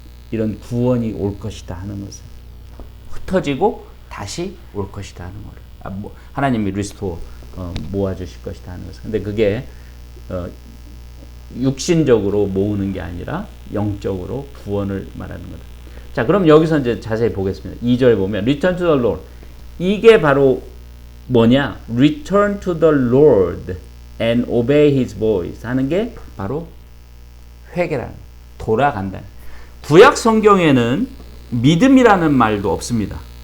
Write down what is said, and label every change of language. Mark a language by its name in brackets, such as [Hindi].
[Korean] 이런 구원이 올 것이다 하는 것을. 흩어지고 다시 올 것이다 하는 거를. 하나님이 리스토어 모아주실 것이다 하는 것을. 근데 그게 육신적으로 모으는 게 아니라 영적으로 구원을 말하는 거다. 자, 그럼 여기서 이제 자세히 보겠습니다. 2절 보면 [English] Return to the Lord. [Korean] 이게 바로 뭐냐? [English] Return to the Lord and obey His voice [Korean] 하는 게 바로 회개라는, 돌아간다. 구약 성경에는 믿음이라는 말도 없습니다.